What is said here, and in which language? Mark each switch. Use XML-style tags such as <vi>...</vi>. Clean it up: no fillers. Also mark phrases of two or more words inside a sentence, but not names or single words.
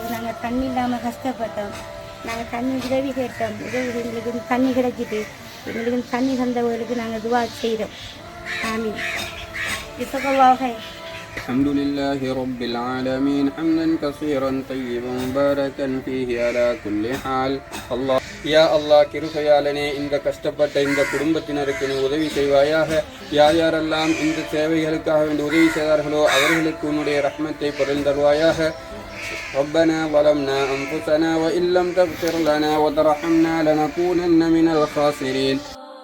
<ta>நாங்கள் தண்ணி இல்லாமல் கஷ்டப்பட்டோம். நாங்கள் தண்ணி உதவி கேட்டோம். எங்களுக்கு தண்ணி கிடைச்சிட்டு எங்களுக்கு தண்ணி தந்தவர்களுக்கு நாங்கள் துவா செய்கிறோம்.</ta> <ar>آمين. جزاك الله خير. الحمد لله رب العالمين حمدا كثيرا طيبا مباركا فيه على كل حال. الله يا الله</ar> <ta>கிருபையாளனே, இந்த கஷ்டப்பட்ட இந்த குடும்பத்தினருக்கு நீ உதவி செய்வாயாக. யார் யாரெல்லாம் இந்த சேவைகளுக்காக வேண்டி உதவி செய்தார்களோ அவர்களுக்கு உன்னுடைய ரஹ்மத்தை பொருந்தருவாயாக.</ta> <ar>ربنا ظلمنا أنفسنا وإن لم تغفر لنا وترحمنا لنكونن من الخاسرين.</ar>